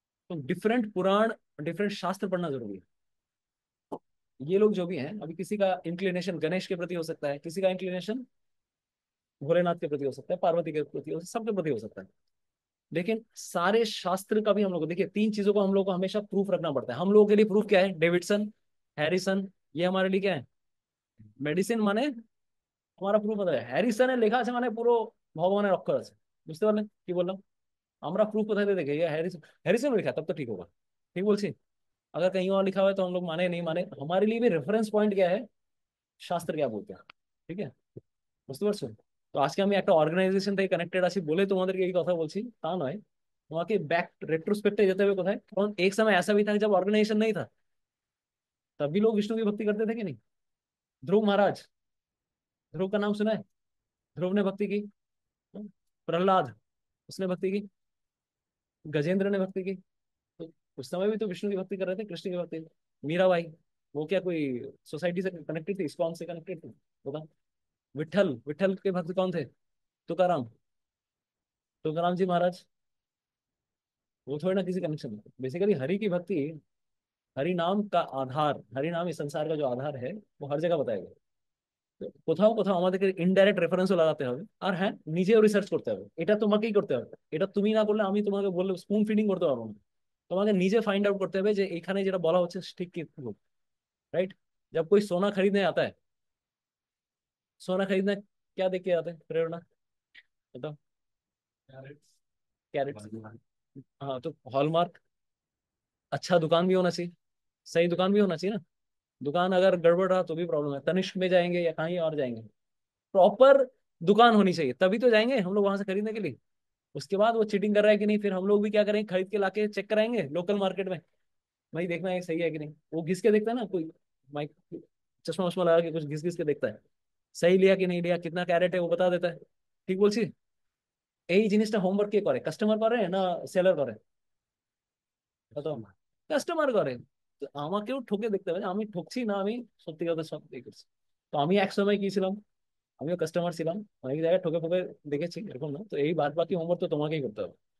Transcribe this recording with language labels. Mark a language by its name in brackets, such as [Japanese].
[Hindi] तो डिफरेंट पुराण, डिफरेंट शास्त्र पढ़ना जरूरी है। ये लोग जो भी हैं, अभी किसी का इंक्लिनेशन गणेश के प्रति हो सकता है, किसी का इंक्लिनेशन भोलेनाथ के प्रति हो सकता है, पार्वती के प्रति हो, सबके प्रति हो सकता है। लेकिन सारे शास्त्र का भी हम लोग को देखिए, 3 चीजों को हम लोग को हमेशा प्रूफ रखना पड़ता है। हम लोगों के लिए प्रूफ क्या है? डेविडसन, हैरिसन, ये हमारे लिए क्या है? मेडिसिन माने हमारा प्रूफ होता है। हैरिसन है लिखा [Bangla] আছে মানে পুরো ভগবানের অক্ষর আছে, বুঝতে পারলেন কি বললাম? আমরা প্রুফ কোথায় থেকে দেখে, [Hindi] ये हैरिसन हैरिसन में लिखा है, तब तो ठीक होगा। ठीक बोलছি। अगर कहीं और लिखा हुआ है तो हम लोग माने नहीं माने, हमारे लिए भी रेफरेंस पॉइंट क्या है, শাস্ত্র क्या बोलते हैं। [Bangla] ঠিক আছে, বুঝতে পারছো? তো আজকে আমি একটা অর্গানাইজেশন থেকে কানেক্টেড আছি বলে তোমাদেরকে এই কথা বলছি, তা নয়। [Hindi] তোমাকে बैक रेट्रोस्पेक्टे [Bangla] যেতে হবে [Hindi] कोথায়, কারণ एक समय ऐसा भी था जब ऑर्गेनाइजेशन नहीं था, तब भी लोग विष्णु की भक्ति करते थे कि नहीं। ध्रुव महाराज, ध्रुव का नाम सुना है? ध्रुव ने भक्ति की। प्रहलाद, उसने भक्ति की। गजेंद्र ने भक्ति की। तो उस समय भी तो विष्णु की भक्ति कर रहे थे, कृष्ण की भक्ति। मीराबाई, वो क्या कोई सोसाइटी से कनेक्टेड थी, इस्कॉन से कनेक्टेड थी? बता। विठल, विठल के भक्त कौन थे? तुकाराम, तुकाराम जी महाराज, वो थोड़ी ना किसी कनेक्शन। बेसिकली हरि की भक्ति, हरि नाम का आधार, हरि नाम इस संसार का जो आधार है, वो हर जगह बताया गया। [Bangla] তো কোথাও কোথাও আমাদেরকে ইনডাইরেক্ট রেফারেন্সও লাগাতে হবে, আর হ্যাঁ, নিজেও রিসার্চ করতে হবে। এটা তোমাকেই করতে হবে, এটা তুমি না করলে আমি তোমাকে বললে স্পুন ফিডিং করতে পারবো না। তোমাকে নিজে फाइंड आउट করতে হবে যে এখানে যেটা বলা হচ্ছে ঠিক কি। [English] Right. [Hindi] जब कोई सोना खरीदने आता है, सोना खरीदना क्या देख के आता है प्रेरणा, बताओ? कैरेट्स। हाँ, तो हॉलमार्क, अच्छा दुकान भी होना चाहिए, सही दुकान भी होना चाहिए ना। दुकान अगर गड़बड़ रहा तो भी प्रॉब्लम है, तनिष्क में जाएंगे या कहीं और जाएंगे, प्रॉपर दुकान होनी चाहिए, तभी तो जाएंगे हम लोग वहां से खरीदने के लिए। उसके बाद वो चीटिंग कर रहा है कि नहीं, फिर हम लोग भी क्या करेंगे, खरीद के लाके चेक कराएंगे लोकल मार्केट में, भाई देखना है सही है कि नहीं। वो घिस के देखता है ना, कोई माइक, चश्मा वश्मा लगा के कुछ घिस घिस के देखता है, सही लिया कि नहीं लिया, कितना कैरेट है वो बता देता है। [Bangla] ঠিক বলছি? এই জিনিসটা হোমওয়ার্ক কে করে, কাস্টমার করে না সেলার করে? [Hindi] बताओ। [Bangla] কাস্টমার করে। তো আমাকেও ঠকে দেখতে হবে যে আমি ঠকছি না, আমি সত্যি কথা সব এই করছি। তো আমি এক সময় কি ছিলাম, আমিও কাস্টমার ছিলাম, অনেক জায়গায় ঠকে ঠকে দেখেছি, এরকম না। তো এই বাদ বাকি হোমওয়ার্ক তো তোমাকেই করতে হবে।